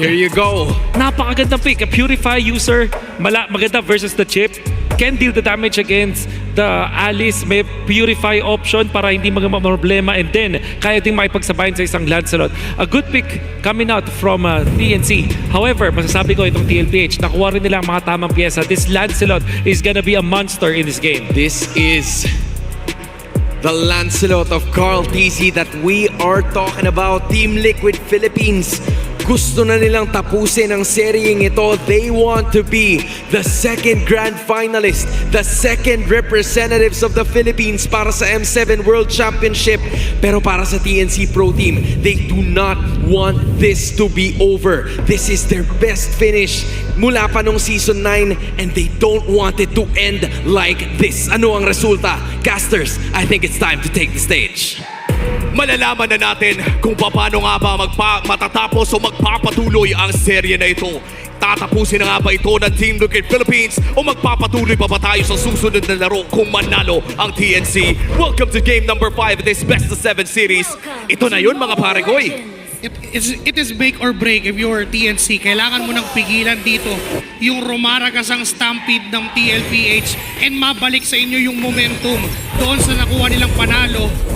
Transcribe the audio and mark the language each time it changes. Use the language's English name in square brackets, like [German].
[English] Here you go. [Filipino] Napakagandang [English] pick. A Purify user. [Filipino] Maganda [English] versus the chip. Can deal the damage against the Alice. [Filipino] May Purify option para hindi problema. [English] And then, [Filipino] kaya ding makipagsabayan sa isang Lancelot. [English] A good pick coming out from TNC. [Filipino] However, masasabi ko itong TLPH, nakuha rin nila ang mga tamang pyesa. [English] This Lancelot is gonna be a monster in this game. This is the Lancelot of Carl TC that we are talking about. Team Liquid Philippines. [Filipino] Gusto na nilang tapusin ang seryeng ito. [English] They want to be the second grand finalist, the second representatives of the Philippines [Filipino] para sa [English] M7 World Championship. [Filipino] Pero para sa [English] TNC Pro Team, they do not want this to be over. This is their best finish [Filipino] mula pa nung [English] Season 9 and they don't want it to end like this. [Filipino] Ano ang resulta? [English] Casters, I think it's time to take the stage. [Filipino] Malalaman na natin kung paano nga ba matatapos o magpapatuloy ang serye na ito. Tatapusin na nga ba ito ng Team Liquid Philippines o magpapatuloy pa ba tayo sa susunod na laro kung manalo ang TNC? [English] Welcome to game number 5 of this Best of 7 series. [Filipino] Ito na yun mga paregoy. [English] It is make or break if you're TNC. [Filipino] Kailangan mo nang pigilan dito yung rumaragasang stampede ng TLPH and mabalik sa inyo yung momentum doon sa nakuha nilang panalo.